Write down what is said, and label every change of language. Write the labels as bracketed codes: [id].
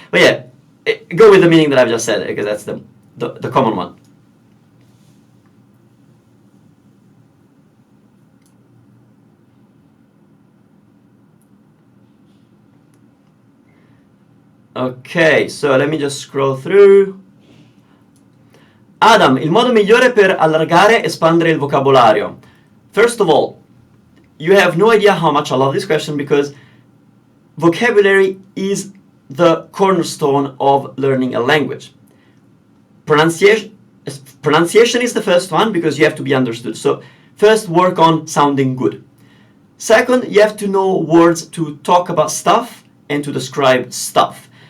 [en] But yeah, go with the meaning that I've just said because that's the common one. Okay, so let me just scroll through. [it] Adam, il modo migliore per allargare e espandere il vocabolario. [en] First of all, you have no idea how much I love this question because vocabulary is the cornerstone of learning a language. Pronunciation is the first one because you have to be understood. So first, work on sounding good. Second, you have to know words to talk about stuff and to describe stuff.